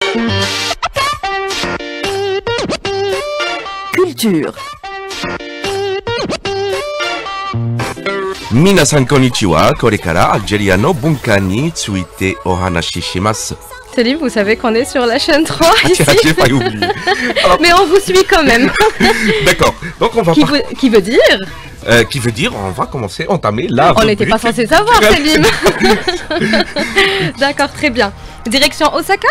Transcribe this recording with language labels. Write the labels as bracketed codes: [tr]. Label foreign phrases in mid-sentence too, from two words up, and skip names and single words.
[fr] Culture. [ja] 皆さんこんにちは、これからアルジェリアの文化についてお話します. [fr] Selim, vous savez qu'on est sur la chaîne 3 Ah, ici. j'ai failli oublier. Alors, Mais on vous suit quand même. d'accord, donc on va Qui veut dire qui veut dire on va commencer, entamer la On n'était pas rubrique censé savoir, culturelle. Selim. D'accord, très bien. Direction Osaka?